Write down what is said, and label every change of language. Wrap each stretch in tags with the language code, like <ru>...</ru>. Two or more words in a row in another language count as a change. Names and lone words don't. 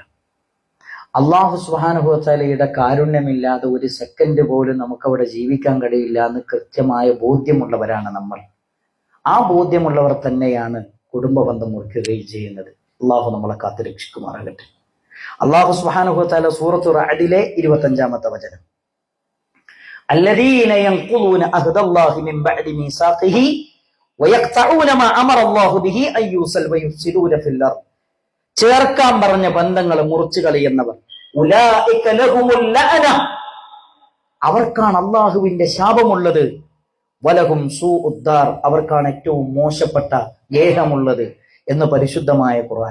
<ml>അല്ലാഹു</ml> <ar>سبحانه وتعالى</ar> <ml>കാരുണ്യമില്ലാതെ ഒരു സെക്കൻഡ് പോലും നമുക്കവിടെ ജീവിക്കാൻ കഴിയില്ല എന്ന് കൃത്യമായ ബോധ്യമുള്ളവരാണ് നമ്മൾ. ആ ബോധ്യമുള്ളവർ തന്നെയാണ് കുടുംബബന്ധം മുറിക്കുകയും ചെയ്യുന്നത്. അള്ളാഹു നമ്മളെ കാത്ത് രക്ഷിക്കുമാറാകട്ടെ. അല്ലാഹു</ml> <ar>سبحانه وتعالى</ar> <ml>സൂറത്തു റഅദിലെ 25-ാമത്തെ വചനം,</ml> <ar>الذين ينقضون عهد الله من بعد ميثاقه ويقطعون ما امر الله به ان يوصل ويفسدون في الارض,</ar> <ml>ചേർക്കാൻ പറഞ്ഞ ബന്ധങ്ങൾ മുറിച്ചു കളയുന്നവർ,</ml> <ar>أولئك لهم اللعنة,</ar> <ml>അവർക്കാണ് അല്ലാഹുവിന്റെ ശാപമുള്ളത്,</ml> <ar>ولهم سوء الدار,</ar> <ml>അവർക്കാണ് ഏറ്റവും മോശപ്പെട്ട ഗേഹമുള്ളത് എന്ന് പരിശുദ്ധമായ ഖുർആൻ.</ml>